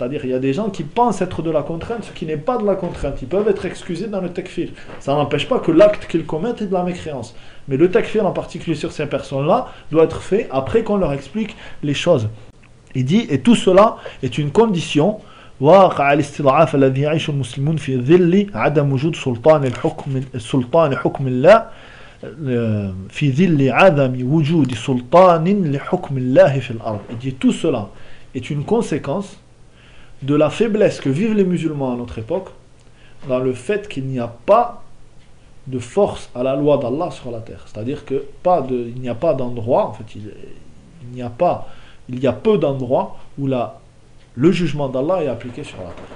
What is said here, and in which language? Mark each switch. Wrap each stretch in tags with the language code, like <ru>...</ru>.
<fr>C'est-à-dire il y a des gens qui pensent être de la contrainte, ce qui n'est pas de la contrainte. Ils peuvent être excusés dans le takfir. Ça n'empêche pas que l'acte qu'ils commettent est de la mécréance. Mais le takfir, en particulier sur ces personnes-là, doit être fait après qu'on leur explique les choses. Il dit, et tout cela est une condition.</fr> <ar>واقع الاستضعاف الذي يعيش المسلمون في ظل عدم وجود سلطان حكم الله في ظل عدم وجود سلطان لحكم الله في الأرض.</ar> <fr>Il dit, tout cela est une conséquence de la faiblesse que vivent les musulmans à notre époque dans le fait qu'il n'y a pas de force à la loi d'Allah sur la terre. C'est-à-dire que il y a peu d'endroits où le jugement d'Allah est appliqué sur la terre.</fr>